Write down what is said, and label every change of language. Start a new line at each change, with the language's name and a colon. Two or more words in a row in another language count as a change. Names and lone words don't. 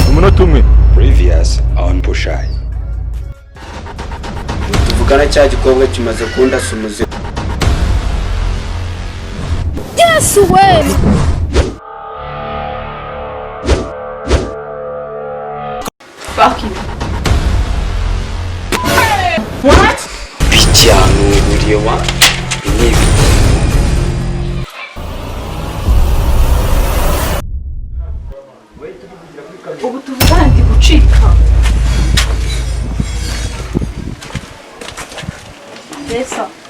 Kinyarwanda: umunota umwe.
English: Previous on Pushai.
Kinyarwanda: Tuvugana cya gikobwa kimaze kundasa umuzigo.
English: Yes way. Fuck you. What? Pichanu buriwa. Nibi.
Kinyarwanda: Ubu tuvugana ndi gucika. Esa.